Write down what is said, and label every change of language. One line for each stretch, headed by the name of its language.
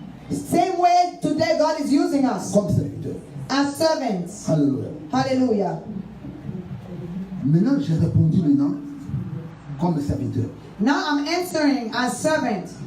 English: Same way today God is using us.
French: Comme serviteurs.
English: As servants.
French: Alléluia.
English: Hallelujah.
French: Maintenant, j'ai répondu maintenant comme serviteur.
English: Now I'm answering as servant.